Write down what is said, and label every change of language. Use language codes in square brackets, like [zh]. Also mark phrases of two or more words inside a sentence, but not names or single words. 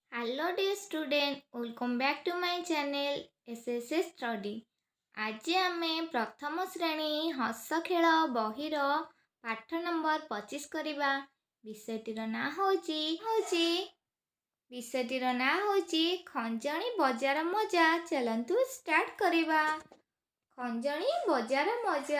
[en] Hello dear student, welcome back to my channel SSS Study। [or] ଆଜି ଆମେ ପ୍ରଥମ ଶ୍ରେଣୀ ହସ ଖେଳ ବହିର ପାଠ ନମ୍ବର 25 କରିବା। ବିଷୟଟିର ନାଁ ହେଉଛି ଖଞ୍ଜଣି ବଜାର ମଜା। ଚାଲନ୍ତୁ ଷ୍ଟାର୍ଟ କରିବା। ଖଞ୍ଜଣି ବଜାର ମଜା।